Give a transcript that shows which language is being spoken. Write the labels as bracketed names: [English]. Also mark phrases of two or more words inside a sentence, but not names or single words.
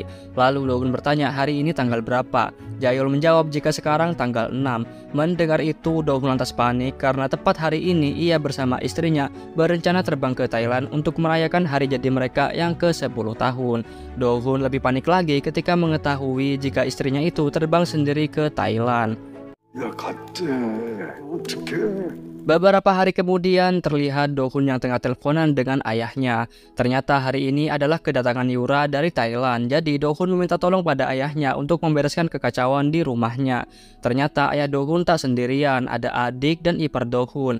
[Indonesian] Lalu Do-hun bertanya hari ini tanggal berapa. Jaeol menjawab jika sekarang tanggal 6. Mendengar itu, Do-hun lantas panik karena tepat hari ini ia bersama istrinya berencana terbang ke Thailand untuk merayakan hari jadi mereka yang ke-10 tahun. Do-hun lebih panik lagi ketika mengetahui jika istrinya itu terbang sendiri ke Thailand. [Korean] 야, 갔대. 어떡해. [Indonesian] Beberapa hari kemudian terlihat Do-hun yang tengah teleponan dengan ayahnya. Ternyata hari ini adalah kedatangan Yura dari Thailand. Jadi Do-hun meminta tolong pada ayahnya untuk membereskan kekacauan di rumahnya. Ternyata ayah Do-hun tak sendirian, ada adik dan ipar Do-hun.